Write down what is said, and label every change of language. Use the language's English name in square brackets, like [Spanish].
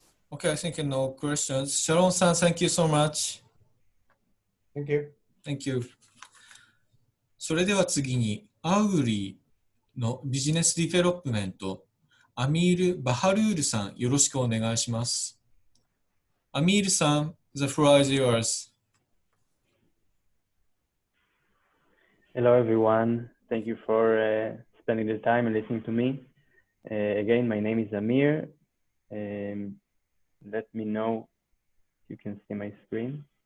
[English] Okay, I think no questions. Sharon-san, thank you so much. Thank you. Thank you. [Japanese] それでは次に、アウリーのビジネスディベロップメント、アミール・バハルールさん、よろしくお願いします。 [English] アミールさん、the floor is yours. Hello, everyone. Thank you for spending the time and listening to me. Again, my name is Amir. Let me know if you can see my screen.